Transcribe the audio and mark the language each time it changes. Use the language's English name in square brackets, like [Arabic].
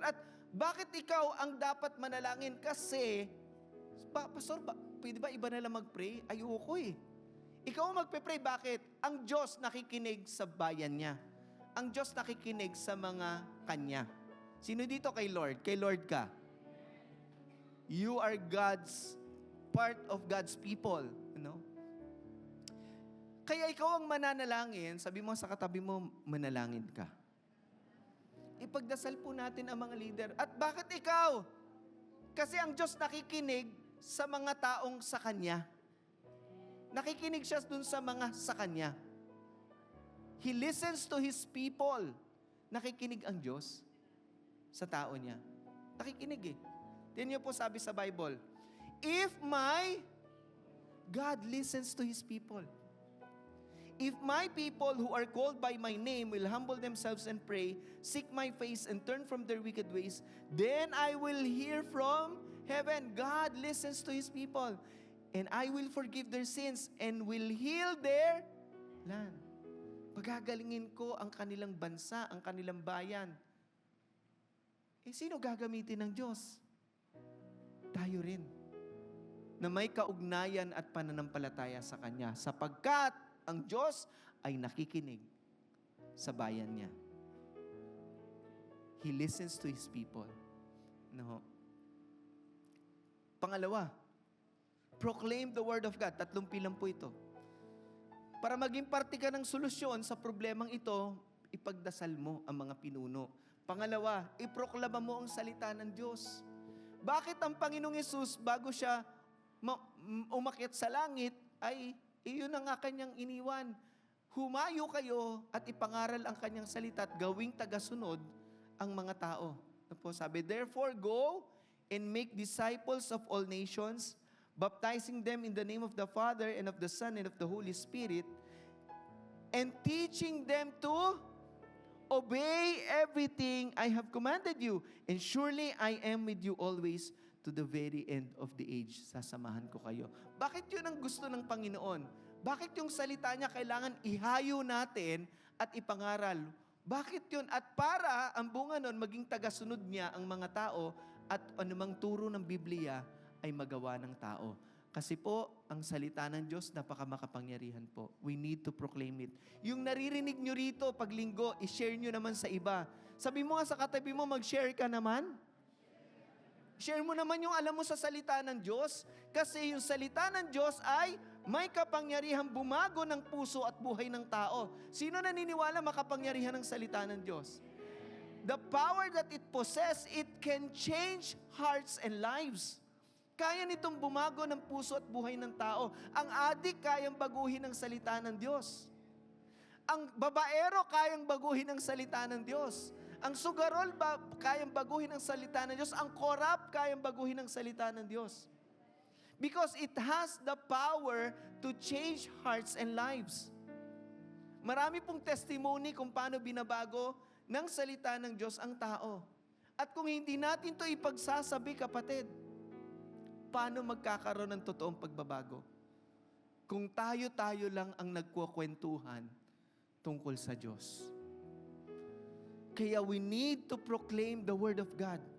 [Filipino] At bakit ikaw ang dapat manalangin? Kasi, Pastor, pwede ba iba na lang mag-pray? Ayoko eh. Ikaw ang magpe-pray. Bakit? Ang Diyos nakikinig sa bayan niya. Ang Diyos nakikinig sa mga kanya. Sino dito kay Lord? Kay Lord ka. [English] You are part of God's people. You know? [Filipino] Kaya ikaw ang mananalangin, sabi mo sa katabi mo, manalangin ka. Ipagdasal po natin ang mga leader. At bakit ikaw? Kasi ang Diyos nakikinig sa mga taong sa Kanya. Nakikinig siya dun sa mga sa Kanya. [English] He listens to His people. [Filipino] Nakikinig ang Diyos sa tao niya. Nakikinig eh. Tingnan niyo po sabi sa Bible, [English] if my God listens to His people, if my people who are called by my name will humble themselves and pray, seek my face and turn from their wicked ways, then I will hear from heaven. God listens to His people. And I will forgive their sins and will heal their land. [Filipino] Pagagalingin ko ang kanilang bansa, ang kanilang bayan. Eh, sino gagamitin ng Diyos? Tayo rin. Na may kaugnayan at pananampalataya sa Kanya. Sapagkat ang Diyos ay nakikinig sa bayan niya. [English] He listens to His people. No. Pangalawa, proclaim the Word of God. [Filipino] 3 pilang po ito. Para maging parte ka ng solusyon sa problemang ito, ipagdasal mo ang mga pinuno. Pangalawa, iproklama mo ang salita ng Diyos. Bakit ang Panginoong Yesus, bago siya umakyat sa langit, ay iyon na nga kanyang iniwan. Humayo kayo at ipangaral ang kanyang salita at gawing tagasunod ang mga tao. [English] Sabi, therefore go and make disciples of all nations, baptizing them in the name of the Father and of the Son and of the Holy Spirit, and teaching them to obey everything I have commanded you. And surely I am with you always to the very end of the age. [Filipino] Sasamahan ko kayo. Bakit yun ang gusto ng Panginoon? Bakit yung salita niya kailangan ihayo natin at ipangaral? Bakit yun? At para ang bunga nun, maging tagasunod niya ang mga tao at anumang turo ng Biblia ay magawa ng tao. Kasi po, ang salita ng Diyos, napakamakapangyarihan po. [English] We need to proclaim it. [Filipino] Yung naririnig nyo rito pag linggo, i-share nyo naman sa iba. Sabi mo nga sa katabi mo, mag-share ka naman. Share mo naman yung alam mo sa salita ng Diyos. Kasi yung salita ng Diyos ay may kapangyarihang bumago ng puso at buhay ng tao. Sino naniniwala makapangyarihan ng salita ng Diyos? [English] The power that it possesses, it can change hearts and lives. [Filipino] Kaya nitong bumago ng puso at buhay ng tao. Ang adik kayang baguhin ng salita ng Diyos. Ang babaero kayang baguhin ng salita ng Diyos. Ang sugarol kayang baguhin ng salita ng Diyos. Ang korap kayang baguhin ng salita ng Diyos. [English] Because it has the power to change hearts and lives. [Filipino] Marami pong testimony kung paano binabago ng salita ng Diyos ang tao. At kung hindi natin to ipagsasabi, kapatid, paano magkakaroon ng totoong pagbabago? Kung tayo-tayo lang ang nagkukwentuhan tungkol sa Diyos. [English] Kaya we need to proclaim the Word of God.